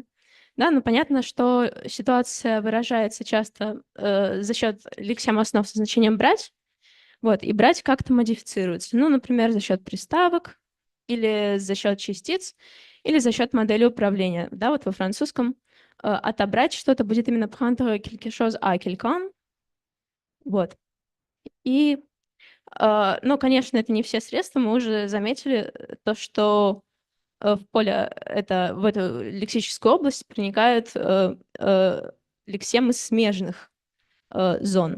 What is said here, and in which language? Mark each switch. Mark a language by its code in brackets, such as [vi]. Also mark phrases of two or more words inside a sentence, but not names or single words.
[ru] Да, ну понятно, что ситуация выражается часто за счет лексем основ со значением «брать», вот, и «брать» как-то модифицируется. Ну, например, за счет приставок, или за счет частиц, или за счет модели управления. Да, вот во французском отобрать что-то будет именно [fr] prendre quelque chose à quelqu'un. [ru] Вот. И, ну, конечно, это не все средства. Мы уже заметили то, что в поле, в эту лексическую область проникают лексемы смежных зон.